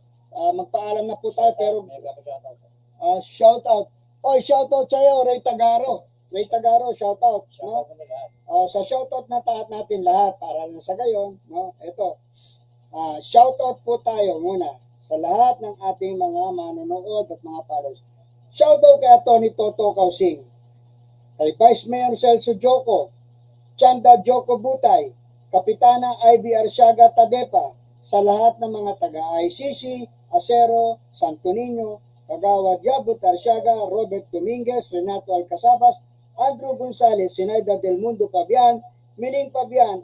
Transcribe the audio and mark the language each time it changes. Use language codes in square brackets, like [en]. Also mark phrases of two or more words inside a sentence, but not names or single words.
[tl] Magpaalam na po tayo pero [en] shout out. Shout out [tl] sa'yo, Ray Tagaro. [en] Shout out. No? [tl] Sa [en] shout out [tl] na natin lahat para na sa gayon, no? Ito. [en] Shout out [tl] po tayo muna sa lahat ng ating mga manonood at mga followers. [en] Shout out [tl] kay Tony Toto Kausing, kay Vice Mayor Celso Joko, Chanda Joko Butay, Kapitana Ivy Arsiaga Tadepa, sa lahat ng mga taga-ICC, Acero, Santo Niño, Kagawad Yabut Arsiaga, Robert Dominguez, Renato Alcazabas, Andrew Gonzales, Sinaida Del Mundo Pabian, Miling Pabian,